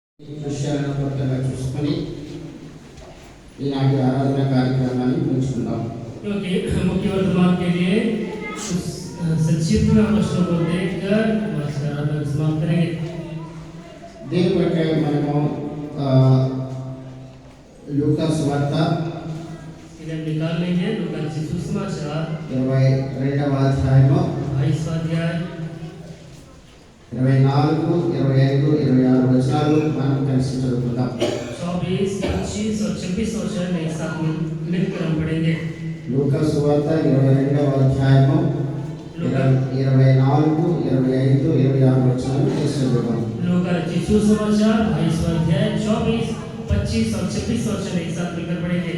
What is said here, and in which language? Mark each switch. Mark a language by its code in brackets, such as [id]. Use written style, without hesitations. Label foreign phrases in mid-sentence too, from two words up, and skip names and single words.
[te] ఈ విషయాలను కొత్తగా చూసుకొని ఈనాటి ఆరాధన కార్యక్రమాన్ని ఉంచుకుందాం. [hi] क्योंकि मुख्य वर्तमान के लिए संक्षिप्त में प्रश्नों को देखकर आराधना समाप्त करेंगे. [te] దీని కొరకే మనము లూకా సువార్త [hi] इन्हें निकाल लेंगे. लूका रचित सुसमाचार [te] 22వ అధ్యాయము [hi] 22वां अध्याय [te] 24, 25, 26 వచనాలు మనం కలిసి చదువుకుందాం. [hi] 24, 25 और 26 वचन एक साथ मिलकर हम पढ़ेंगे. [te] లూకా సువార్త 22వ అధ్యాయము 24, 25, 26 వచనాలు కలిసి చదువుకుందాం. [hi] लूका रचित सुसमाचार 22वां अध्याय 24, 25 और 26 वचन एक साथ मिलकर पढ़ेंगे.